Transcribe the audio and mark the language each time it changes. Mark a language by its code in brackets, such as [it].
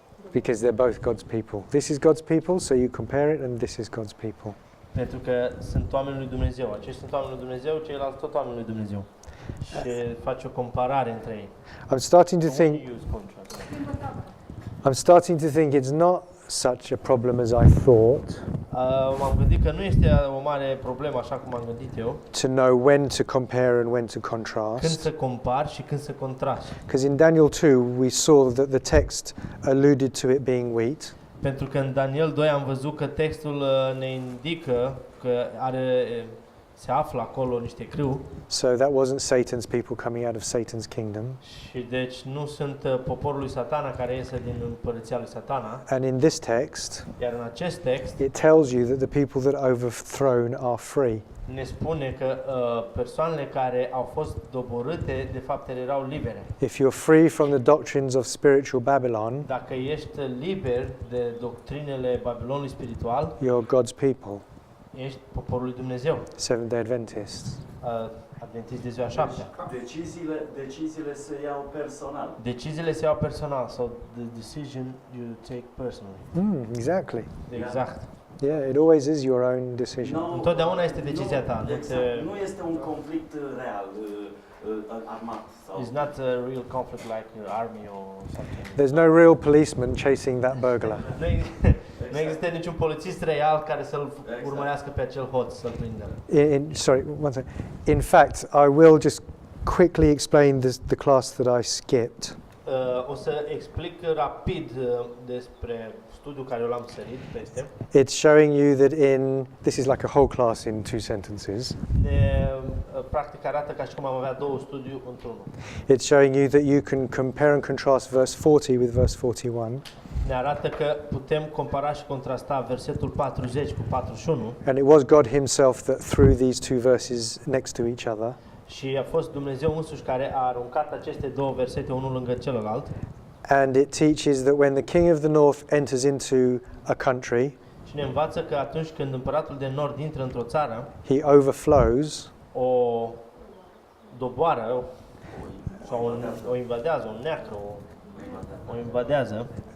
[en] because they're both God's people. This is God's people, so you compare it, and this is God's people. [ro] Pentru că sunt oamenii lui Dumnezeu. Aceștia sunt oamenii lui Dumnezeu, ceilalți tot oamenii lui Dumnezeu. Și face o comparare între ei. [en] I'm starting to think. Use contrast. I'm starting to think it's not such a problem as I thought [ro] M-am gândit că nu este o mare problemă așa cum am gândit eu. [en] to know when to compare and when to [ro] Când [en] contrast. [ro] să compari și când să contrasti. [en] Because in Daniel 2 we saw that the text alluded to it being wheat. [ro] Pentru că în Daniel 2 am văzut că textul ne indică că se află acolo niște crâu [en] So that wasn't Satan's people coming out of Satan's kingdom. [ro] și deci nu sunt poporul lui Satana care iese din împărăția lui Satana. [en] And in this text, [ro] Iar în acest text [en] it tells you that the people that are overthrown are free. [ro] ne spune că persoanele care au fost doborâte, de fapt, ele erau libere. [en] If you're free from the doctrines of spiritual Babylon, [ro] Dacă ești liber de doctrinele Babilonului spiritual, [en] you're God's people, [ro] ești poporul lui Dumnezeu, [en] Seventh-day Adventists. [ro] adventist de ziua 7. Deciziile se iau personal. Deciziile se iau personal, [en] so the decision you take personally. Exactly. [ro] Exact. [en] Yeah, it always is your own decision. [ro] Întotdeauna este decizia ta. Exact. Nu este un conflict real, armat. Sau... [en] It's not a real conflict like army or something. There's no real policeman chasing that burglar. [ro] Nu există niciun polițist real care să-l urmărească pe acel hoț, să-l prindă. [en] Sorry, one second. In fact, I will just quickly explain the class that I skipped. [ro] O să explic rapid despre studiul care eu l-am sărit peste. [en] It's showing you that this is like a whole class in 2 sentences. [ro] Practic arată ca și cum am avea două studii într-unul. [en] It's showing you that you can compare and contrast verse 40 with verse 41. [ro] Ne arată că putem compara și contrasta versetul 40 cu 41. [en] And it was God himself that threw these two verses next to each other. [ro] Și a fost Dumnezeu însuși care a aruncat aceste două versete unul lângă celălalt. [en] And it teaches that when the king of the north enters into a country, [ro] Și ne învață că atunci când împăratul de nord intră într-o țară, [en] he overflows [ro] o doboară sau o invadează, o neacră, o invadează.